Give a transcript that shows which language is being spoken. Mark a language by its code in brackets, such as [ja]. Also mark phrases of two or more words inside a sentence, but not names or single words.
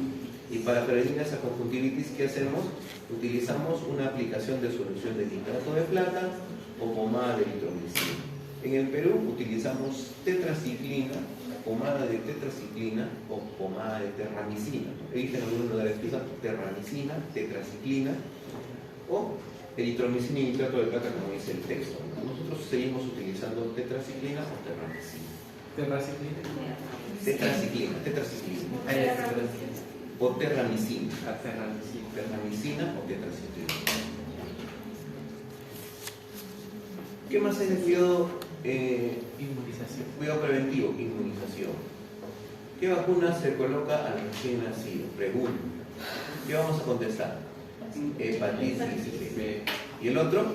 [es] Y para prevenir esa conjuntivitis, ¿qué hacemos? Utilizamos una aplicación de solución de nitrato de plata o pomada de eritromicina. En el Perú utilizamos tetraciclina, pomada de tetraciclina o pomada de terramicina. He visto en algunos lugares que usan terramicina, tetraciclina o eritromicina y nitrato de plata, como dice el texto. Nosotros seguimos utilizando tetraciclina o terramicina. Terraciclina. Tetraciclina. O terramicina. Terramicina. Terramicina o tetraciclina. ¿Qué más hay de cuidado? Inmunización. Cuidado preventivo, inmunización. ¿Qué vacuna se coloca al recién nacido? Pregunta. ¿Qué vamos a contestar? Hepatitis B. ¿Y el otro?